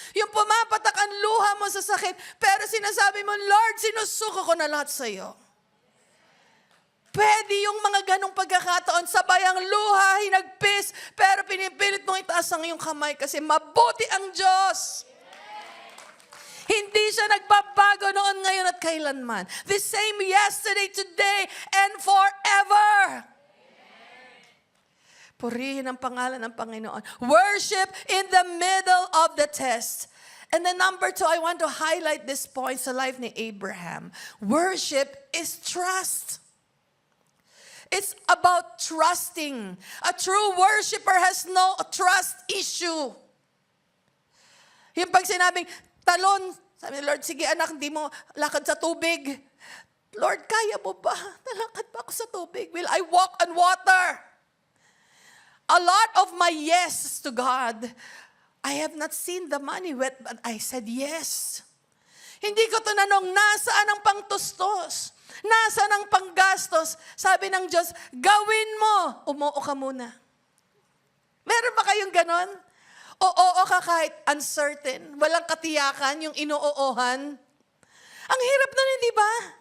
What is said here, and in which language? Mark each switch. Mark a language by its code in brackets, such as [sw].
[tl] Yung pumapatak ang luha mo sa sakit, pero sinasabi mo, Lord, sinusuko ko na lahat sa iyo. Pwede yung mga ganong pagkakataon, sabay ang luha, hinagpis, pero pinipilit mong itaas ang iyong kamay kasi mabuti ang Diyos. Hindi siya nagbabago noon, ngayon at kailanman. [en] The same yesterday, today, and forever. [tl] Purihin ang pangalan ng Panginoon. [en] Worship in the middle of the test. And then number 2, I want to highlight this point sa life ni Abraham. Worship is trust. It's about trusting. A true worshiper has no trust issue. [tl] Yung pag sinabing, talon, sabi ni Lord, sige anak, hindi mo lakad sa tubig. Lord, kaya mo ba? Nalakad ba ako sa tubig? [en] Will I walk on water? A lot of my yes to God, I have not seen the money yet, but I said yes. [tl] Hindi ko tinanong, nasaan ang pangtustos? Nasaan ang panggastos? Sabi ng Diyos, gawin mo. Umuo ka muna. Meron ba kayong ganon? Oo ka kahit uncertain. Walang katiyakan, yung inuoohan. Ang hirap nun, hindi ba?